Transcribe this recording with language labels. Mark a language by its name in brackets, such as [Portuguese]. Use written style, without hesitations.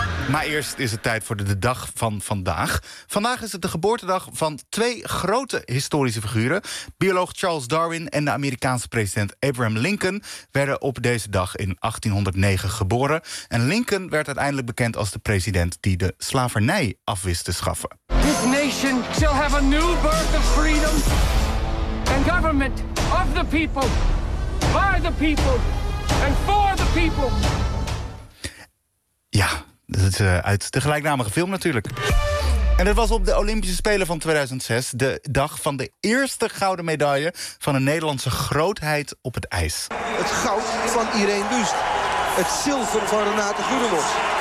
[Dutch] Maar eerst is het tijd voor de dag van vandaag. Vandaag is het de geboortedag van twee grote historische figuren. Bioloog Charles Darwin en de Amerikaanse president Abraham Lincoln werden op deze dag in 1809 geboren. En Lincoln werd uiteindelijk bekend als de president die de slavernij af wist te schaffen. [English] This nation shall have a new birth of freedom. And government of the people, by the people, and for the people. [Dutch] Ja, dat is uit de gelijknamige film natuurlijk. En het was op de Olympische Spelen van 2006... de dag van de eerste gouden medaille van een Nederlandse grootheid op het ijs. Het goud van Irene Buust. Het zilver van Renate Goedemans.